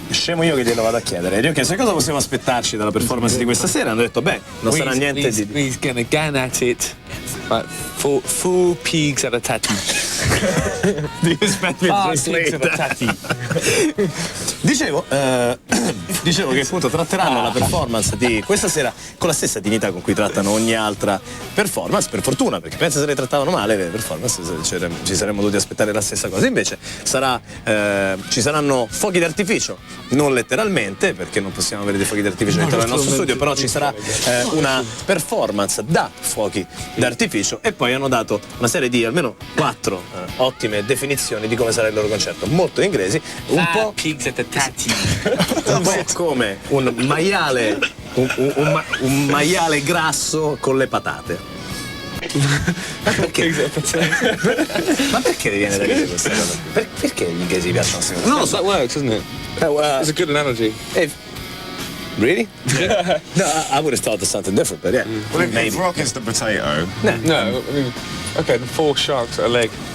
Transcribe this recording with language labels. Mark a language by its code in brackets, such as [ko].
[it] scemo io che glielo vado a chiedere, gli ho chiesto cosa possiamo aspettarci dalla performance di questa sera, hanno detto beh, non sarà niente di... [en] He's gonna gan at it like 4 pigs at a tatty. Do you expect me to 4 translate pigs at a that? tatty. [it] Dicevo che appunto tratteranno la performance di questa sera con la stessa dignità con cui trattano ogni altra performance, per fortuna, perché penso se le trattavano male le performance ci saremmo dovuti aspettare la stessa cosa. Invece ci saranno fuochi d'artificio, non letteralmente, perché non possiamo avere dei fuochi d'artificio all'interno del nostro studio, però ci sarà una performance da fuochi d'artificio e poi hanno dato una serie di almeno 4 ottime definizioni di come sarà il loro concerto, molto inglesi, un po' [en] pigs at a tatty. [it] un po' come un maiale un maiale grasso con le patate. Ma perché? Ma perché viene da dire questa cosa? Perché gli inglesi piacciono queste cose? [en] No, that works, doesn't it? It's a good analogy. Really? No, I would have thought of something different, but yeah. Well, if Maybe. rock is the potato, No, I mean, okay, the 4 sharks at a leg.